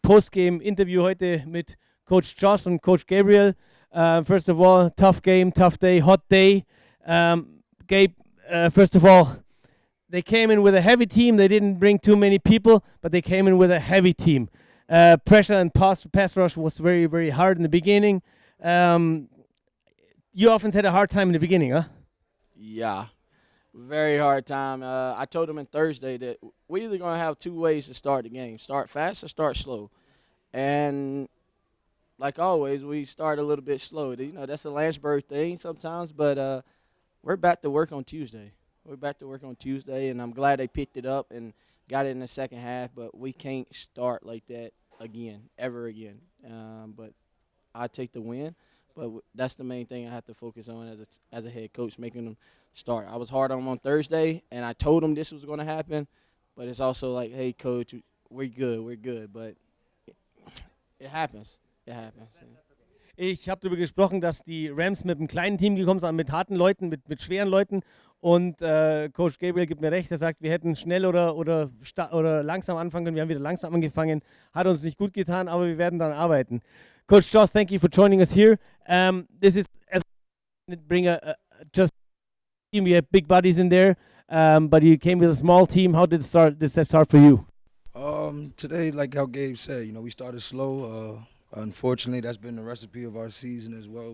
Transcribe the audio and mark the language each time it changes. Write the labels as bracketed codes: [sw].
[de] Postgame Interview heute mit Coach Josh und Coach Gabriel. [en] First of all, tough game, tough day, hot day. Gabe, first of all, they came in with a heavy team. They didn't bring too many people, but they came in with a heavy team. Pressure and pass rush was very, very hard in the beginning. You often had a hard time in the beginning, huh? Yeah, very hard time. I told them on Thursday that we're either going to have two ways to start the game, start fast or start slow. And like always, we start a little bit slow. You know, that's a Lynchburg thing sometimes, but we're back to work on Tuesday. We're back to work on Tuesday, and I'm glad they picked it up and got it in the second half, but we can't start like that again, ever again. But I take the win. But that's the main thing I have to focus on as a head coach, making them start. I was hard on them on Thursday, and I told them this was going to happen. But it's also like, hey, coach, we're good. But it happens. It happens. [de] Ich habe darüber gesprochen, dass die Rams mit einem kleinen Team gekommen sind, mit harten Leuten, mit schweren Leuten. Und Coach Gabriel gibt mir recht, er sagt, wir hätten schnell oder langsam anfangen können. Wir haben wieder langsam angefangen. Hat uns nicht gut getan, aber wir werden dann arbeiten. [en] Coach Josh, thank you for joining us here. This is bring just team. We have big bodies in there, but you came with a small team. How did that start for you? Today, like how Gabe said, we started slow. Unfortunately, that's been the recipe of our season as well.